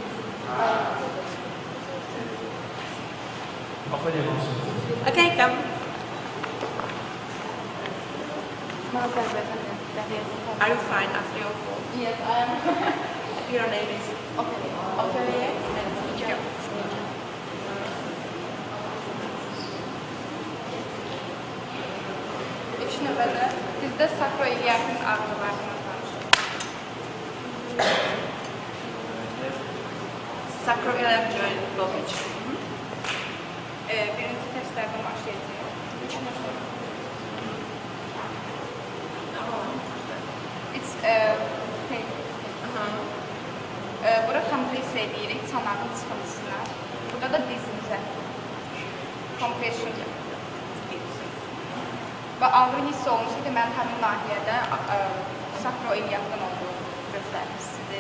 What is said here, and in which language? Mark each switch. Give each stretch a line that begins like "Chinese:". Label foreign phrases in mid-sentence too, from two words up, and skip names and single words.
English: Okay, come. Are you fine after your fall? Yes, I am. Your name is? Ophelia. And teacher.
Azerbaijani: İlk növbədə bizdə sakroiliakin ağrılarından danışırıq.
English: Sacroiliac joint blockage.
Azerbaijani: Birinci testlərdən başlayacağıq.
English: It's pain.
Azerbaijani: Bura kompresiya edirik çanağın çıxıntısına. Burada da dizimizə. Compression. Və ağrı hiss olmuşsa, deməli həmin nahiyədə sakroiliakdan olduğu göstərmişsidir.